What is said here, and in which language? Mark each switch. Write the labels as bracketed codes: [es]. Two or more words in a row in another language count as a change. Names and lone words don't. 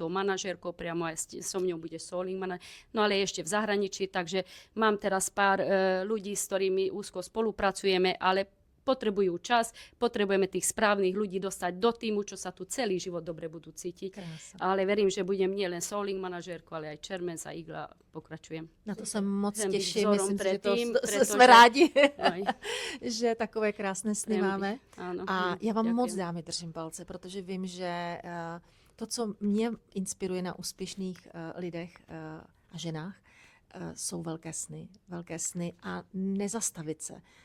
[sk] manažérkou, priamo aj so mňou bude Soling manažér, no ale ešte v zahraničí, takže mám teraz pár ľudí, s ktorými úzko spolupracujeme, ale potrebujú čas, potrebujeme tých správnych ľudí dostať do týmu, čo sa tu celý život dobre budú cítiť. [cs] Krása. [sk] Ale verím, že budem nielen Soling manažérku, ale aj Čermens a Igla. Pokračujem. [cs] Na to se moc těším, myslím, že jsme rádi, že takové krásné sny máme. [sk] Áno, [cs] a já vám [sk] ďakujem. [cs] moc dámy držím palce, protože vím, že to, co mě inspiruje na úspěšných lidech a ženách, jsou velké sny a nezastavit se.